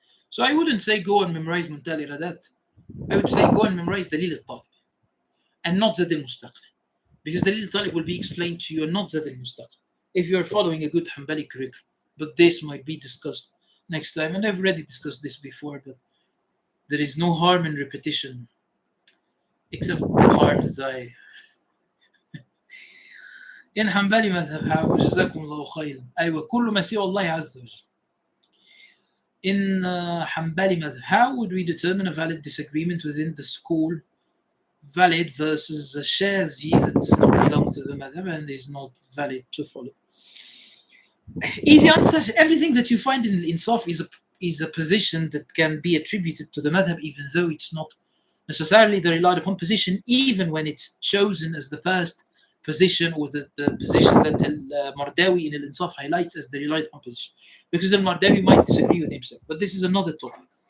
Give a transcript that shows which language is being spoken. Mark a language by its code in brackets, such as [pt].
[en] So I wouldn't say go and memorize Muntal Iradat. I would say go and memorize Dalil al-Talib and not Zad al-Mustaqil, because Dalil al-Talib will be explained to you and not Zad al-Mustaqil if you are following a good Hanbali curriculum. But this might be discussed next time, and I've already discussed this before, but there is no harm in repetition, except harm that I... In Hanbali madhab, [ar] جزاكم الله خيرا. أيوة كل ما سوى الله عز وجل. [en] In Hanbali madhab, how would we determine a valid disagreement within the school? Valid versus a shared view that does not belong to the madhab and is not valid to follow. Easy answer. Everything that you find in Insaf is a position that can be attributed to the madhab, even though it's not necessarily the relied upon position, even when it's chosen as the first position, or the position that Al-Mardawi in Al-Insaf highlights as the relied upon position, because Al-Mardawi might disagree with himself, but this is another topic.